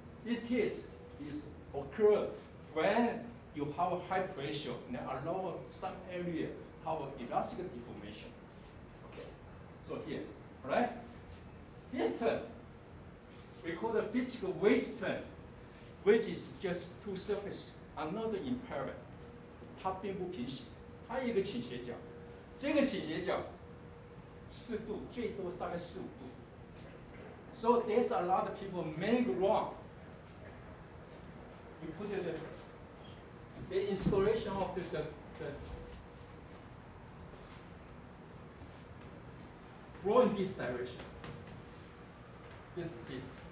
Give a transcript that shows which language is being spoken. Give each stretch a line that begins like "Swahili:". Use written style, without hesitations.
English: This case is occur when you have a high pressure and allow some area have elastic deformation. Okay, so here, right? This term we call the physical wedge term, which is just two surfaces, another in parallel.
Chinese: 它并不平行，它有一个倾斜角，这个倾斜角4度，最多大概4-5度。
English: So there's a lot of people make wrong. You put the installation of the flow in this direction. This is it.